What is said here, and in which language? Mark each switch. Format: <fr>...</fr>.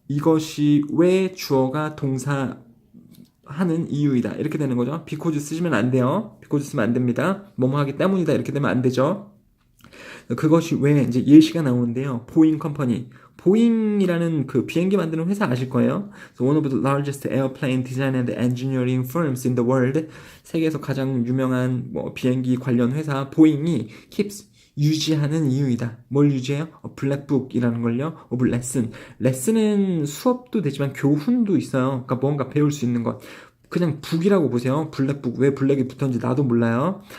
<ko>이것이 왜 주어가 동사 하는 이유이다. 이렇게 되는 거죠. because 쓰시면 안 돼요. because 쓰면 안 됩니다. 뭐뭐 하기 때문이다. 이렇게 되면 안 되죠. 그것이 왜 이제 예시가 나오는데요. 보잉 컴퍼니. 보잉이라는 그 비행기 만드는 회사 아실 거예요.</ko> <en>So one of the largest airplane design and engineering firms in the world.</en> <ko>세계에서 가장 유명한 뭐 비행기 관련 회사 보잉이 keeps 유지하는 이유이다. 뭘 유지해요? 블랙북이라는 걸요. of lesson. 레슨은 수업도 되지만 교훈도 있어요. 그러니까 뭔가 배울 수 있는 것. 그냥 북이라고 보세요. 블랙북. 왜 블랙이 붙었는지 나도 몰라요.</ko>